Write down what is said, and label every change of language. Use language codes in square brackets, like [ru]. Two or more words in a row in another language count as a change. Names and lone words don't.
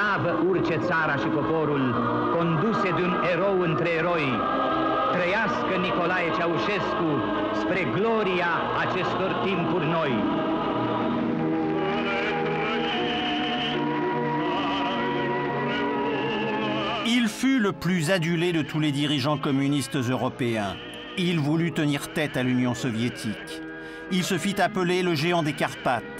[ro] urce țara și poporul, conduse de un erou între eroi. Trăiască Nicolae Ceaușescu spre gloria acestor timpuri noi. [fr] Il fut le plus adulé de tous les dirigeants communistes européens. Il voulut tenir tête à l'Union soviétique. Il se fit appeler le géant des Carpates.